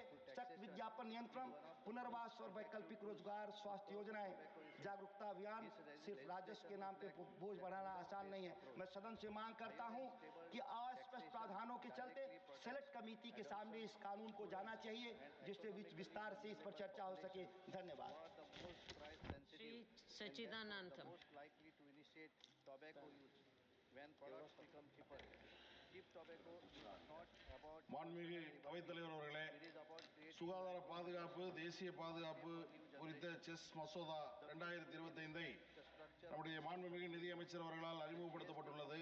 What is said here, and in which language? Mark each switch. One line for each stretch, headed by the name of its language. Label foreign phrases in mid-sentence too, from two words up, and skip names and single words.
Hindi: सख्त विज्ञापन नियंत्रण, पुनर्वास और वैकल्पिक रोजगार, स्वास्थ्य योजनाएं, जागरूकता अभियान, सिर्फ राजस्व के नाम पे बोझ बढ़ाना आसान नहीं है। मैं सदन से मांग करता हूं कि अस्पष्ट प्रावधानों के चलते
English: select committee
Hindi: के सामने इस कानून को जाना चाहिए, जिससे विस्तार से इस पर चर्चा हो सके। धन्यवाद। श्री सच्चिदानंदम।
Tamil: மாண்புமிகு அவைத்தலைவர் அவர்களே, சுகாதார பாதுகாப்பு, தேசிய பாதுகாப்பு குறித்த செஸ் மசோதா 2025 நம்முடைய மாண்புமிகு நிதியமைச்சர் அவர்களால் அறிமுகப்படுத்தப்பட்டுள்ளது.